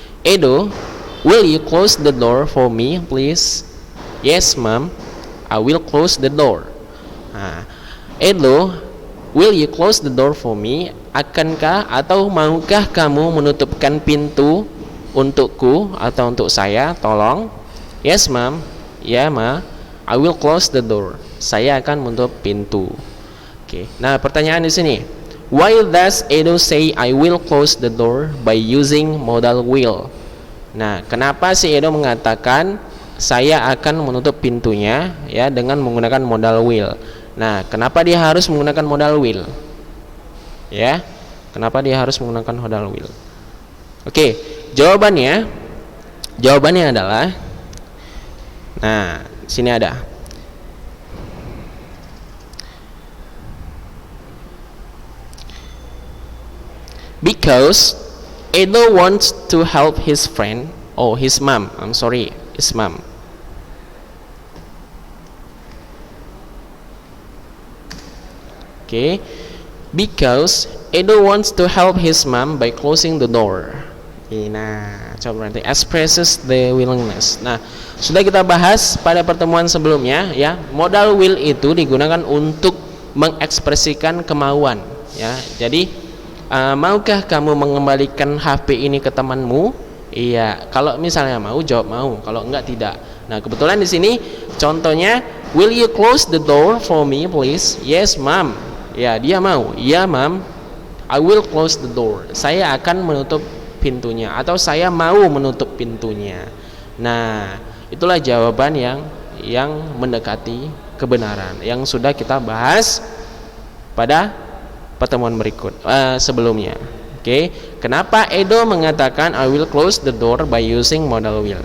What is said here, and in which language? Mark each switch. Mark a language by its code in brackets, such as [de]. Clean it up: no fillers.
[en] Edo, will you close the door for me please? Yes ma'am, I will close the door. Nah, Edo, will you close the door for me? [id] Akankah atau maukah kamu menutupkan pintu untukku atau untuk saya? Tolong. [en] Yes ma'am, ya ma, I will close the door. [id] Saya akan menutup pintu. Oke. Nah, pertanyaan di sini. [en] Why does Edo say I will close the door by using modal will? [id] Nah, kenapa si Edo mengatakan saya akan menutup pintunya ya dengan menggunakan modal will? Nah, kenapa dia harus menggunakan modal will? Ya. Kenapa dia harus menggunakan modal will? Oke, jawabannya adalah sini ada. [en] Because Edo wants to help his friend, his mom. His mom. Okay, because Edo wants to help his mom by closing the door. [id] Nah, coba nanti [en] expresses the willingness. [id] Nah, sudah kita bahas pada pertemuan sebelumnya ya. Modal will itu digunakan untuk mengekspresikan kemauan ya. Jadi maukah kamu mengembalikan HP ini ke temanmu? Iya. Kalau misalnya mau, jawab mau. Kalau enggak, tidak. Nah, kebetulan di sini contohnya, [en] will you close the door for me please? Yes ma'am. [id] Ya, dia mau. [en] Iya ma'am, I will close the door. [id] Saya akan menutup pintunya atau saya mau menutup pintunya. Nah, itulah jawaban yang mendekati kebenaran yang sudah kita bahas pada pertemuan berikut sebelumnya. Oke, kenapa Edo mengatakan [en] I will close the door by using modal will?